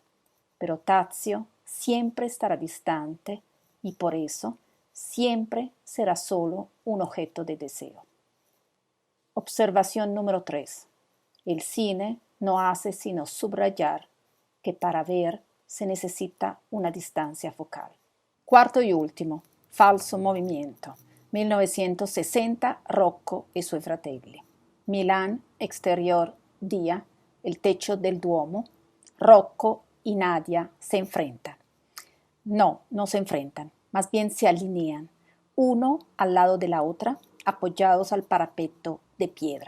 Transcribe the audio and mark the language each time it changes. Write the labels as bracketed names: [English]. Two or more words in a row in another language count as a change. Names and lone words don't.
[Spanish] Pero Tazio siempre estará distante y por eso siempre será solo un objeto de deseo. Observación número 3. El cine no hace sino subrayar que para ver se necesita una distancia focal. Cuarto y último, falso movimiento. 1960, Rocco e suoi fratelli. Milán, exterior, día, el techo del Duomo. Rocco y Nadia se enfrentan. No se enfrentan, más bien se alinean, uno al lado de la otra, apoyados al parapeto de piedra.